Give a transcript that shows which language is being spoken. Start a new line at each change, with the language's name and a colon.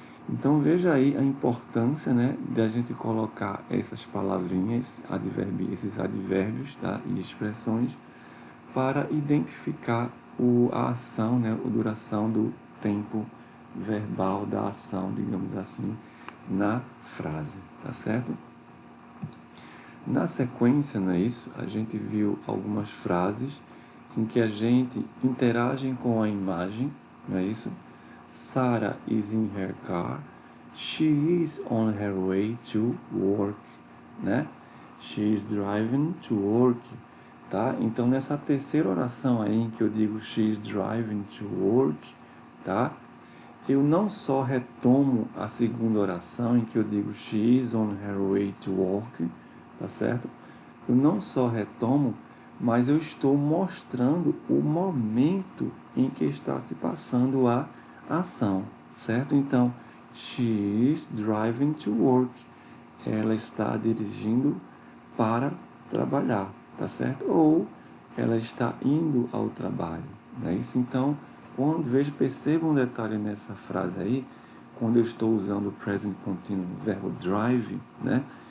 Portuguese: Então veja aí a importância, né, de a gente colocar essas palavrinhas, esses advérbios, tá, e expressões para identificar a ação, né, a duração do tempo verbal da ação, digamos assim, na frase, tá certo? Na sequência, não é isso? A gente viu algumas frases em que a gente interage com a imagem, não é isso?
English: Sarah is in her car. She is on her way to work, né? She is driving to work, tá?
Portuguese: Então, nessa terceira oração aí em que eu digo
English: she is driving to work,
Portuguese: tá? Eu não só retomo a segunda oração em que eu digo
English: she is on her way to work,
Portuguese: tá certo? Eu não só retomo, mas eu estou mostrando o momento em que está se passando a ação, certo? Então,
English: she is driving to work.
Portuguese: Ela está dirigindo para trabalhar, tá certo? Ou ela está indo ao trabalho, não é isso? Então, perceba um detalhe nessa frase aí, quando eu estou usando o present continuous, o verbo drive, né?